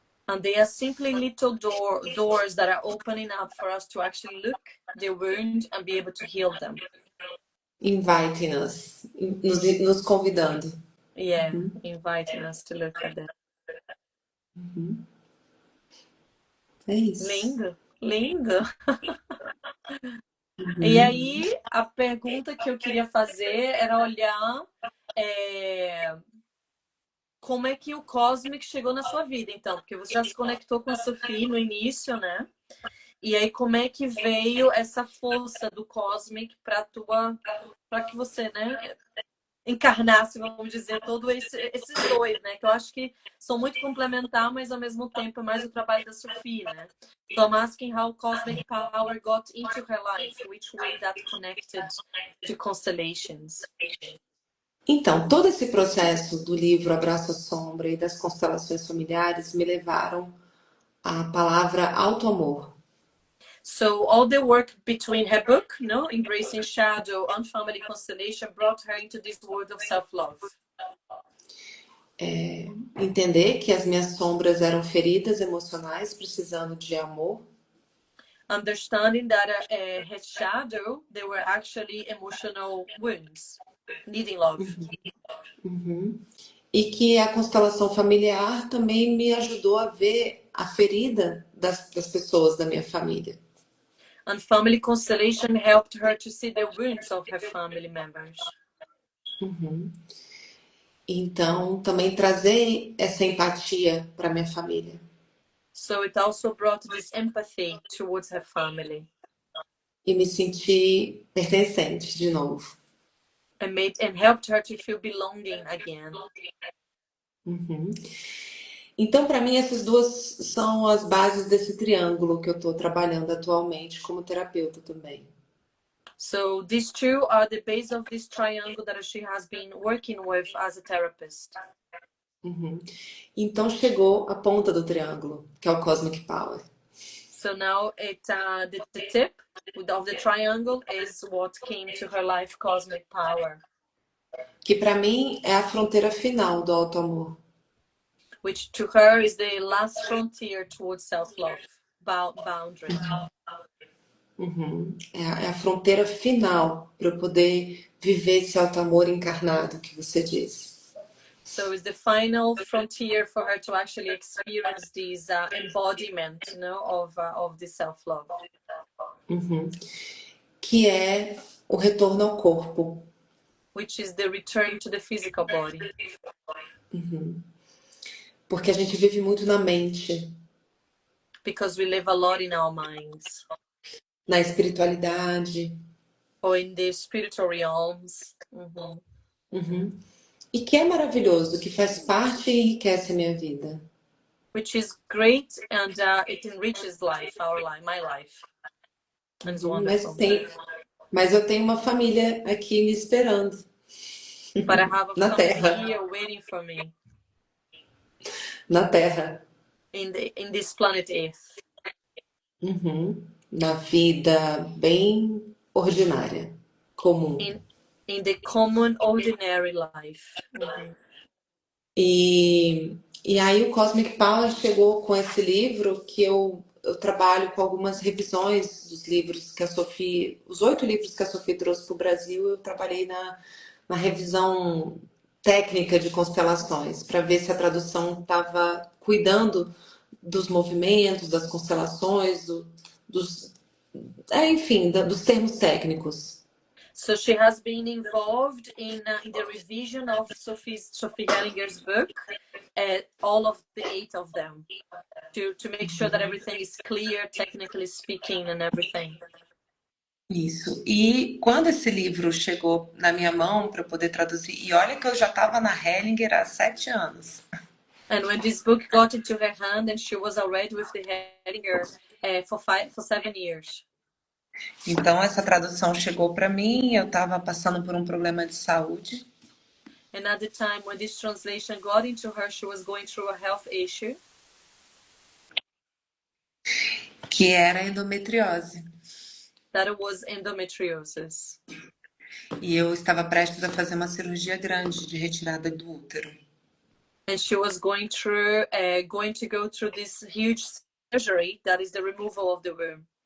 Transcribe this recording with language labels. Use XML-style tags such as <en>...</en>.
<en>And they are simply little doors that are opening up for us to actually look the wound and be able to heal them. Inviting us,</en> <pt>nos convidando.</pt> <en>Yeah, inviting us to look at them.</en> <pt>É isso. Lindo, lindo. E aí, a pergunta que eu queria fazer era olhar como é que o Cosmic chegou na sua vida, então, porque você já se conectou com a Sophie no início, né? E aí, como é que veio essa força do Cosmic para que você, né, encarnasse, vamos dizer, todos esses dois, né? Que eu acho que são muito complementares, mas ao mesmo tempo é mais o trabalho da Sophie, né?</pt> <en>So I'm asking how cosmic power got into her life, which way that connected to constellations.</en> <pt>Então, todo esse processo do livro Abraço à Sombra e das constelações familiares me levaram à palavra auto-amor.</pt> <en>So all the work between her book, no, Embracing Shadow and Family Constellation, brought her into this world of self-love.</en> <pt>Entender que as minhas sombras eram feridas emocionais precisando de amor.</pt> <en>Understanding that her shadow, they were actually emotional wounds, needing love.</en> <pt>E que a constelação familiar também me ajudou a ver a ferida das pessoas da minha família.</pt> <en>And family constellation helped her to see the wounds of her family members.</en> <pt>Então, também trazer essa empatia para minha família.</pt> <en>So it also brought this empathy towards her family.</en> <pt>E me sentir pertencente de novo.</pt> <en>And helped her to feel belonging again.</en> <pt>Então, para mim, essas duas são as bases desse triângulo que eu estou trabalhando atualmente como terapeuta também.</pt> <en>So these two are the base of this triangle that she has been working with as a therapist.</en> <pt>Então chegou a ponta do triângulo, que é o Cosmic Power.</pt> <en>So now the tip of the triangle is what came to her life, Cosmic Power.</en> <pt>Que para mim é a fronteira final do auto-amor.</pt> <en>Which to her is the last frontier towards self-love, boundary.</en> <pt>É a fronteira final para eu poder viver esse auto-amor encarnado que você disse.</pt> <en>So it's the final frontier for her to actually experience this embodiment, you know, of the self-love.</en> <pt>Que é o retorno ao corpo.</pt> <en>Which is the return to the physical body.</en> <pt>Porque a gente vive muito na mente.</pt> <en>Because we live a lot in our minds.</en> <pt>Na espiritualidade.</pt> <en>Or in the spiritual realms.</en> <pt>E que é maravilhoso, que faz parte e enriquece a minha vida.</pt> <en>Which is great and it enriches my life. And it's wonderful.</en> <pt>Mas eu tenho uma família aqui me esperando.</pt> <en>But I have a</en> <pt>na Terra.</pt> <en>Here waiting for me.</en> <pt>Na Terra.</pt> <en>In this planet Earth.</en> <pt>Na vida bem ordinária, comum.</pt> <en>In the common, ordinary life.</en> <pt>E aí o Cosmic Power chegou com esse livro que eu trabalho com algumas revisões dos livros que a Sophie, os 8 livros que a Sophie trouxe para o Brasil, eu trabalhei na revisão técnica de constelações, para ver se a tradução estava cuidando dos movimentos, das constelações, dos termos técnicos.</pt> <en>So she has been involved in the revision of Sophie Hellinger's book all of the 8 of them to make sure that everything is clear, technically speaking, and everything.</en> <pt>Isso. E quando esse livro chegou na minha mão para eu poder traduzir, e olha que eu já estava na Hellinger há 7 anos.</pt> <en>And when this book got into her hand, and she was already with the Hellinger for 7 years.</en> <pt>Então essa tradução chegou para mim, eu estava passando por um problema de saúde.</pt> <en>And at the time when this translation got into her, she was going through a health issue.</en> <pt>Que era endometriose.</pt> <en>That was endometriosis.</en> <pt>E eu estava prestes a fazer uma cirurgia grande de retirada do útero.</pt> <en>And she was going to go through this huge surgery that is the removal of the womb.</en>